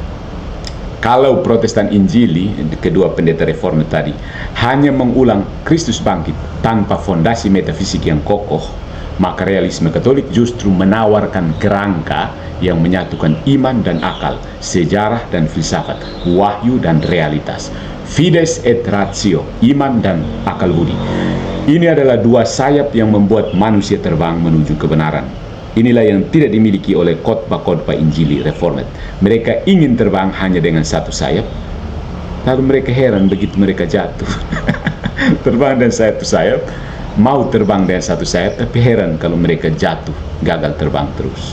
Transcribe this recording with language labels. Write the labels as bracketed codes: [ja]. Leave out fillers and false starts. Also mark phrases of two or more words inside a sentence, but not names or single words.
[id] Kalau Protestan Injili, kedua pendeta reform tadi, hanya mengulang Kristus bangkit tanpa fondasi metafisik yang kokoh, maka realisme Katolik justru menawarkan kerangka yang menyatukan iman dan akal, sejarah dan filsafat, wahyu dan realitas, [la] fides et ratio, [id] iman dan akal budi. Ini adalah dua sayap yang membuat manusia terbang menuju kebenaran. Inilah yang tidak dimiliki oleh khotbah-khotbah Injili Reformed. Mereka ingin terbang hanya dengan satu sayap, lalu mereka heran begitu mereka jatuh. Terbang dengan satu sayap, mau terbang dengan satu sayap, tapi heran kalau mereka jatuh, gagal terbang terus.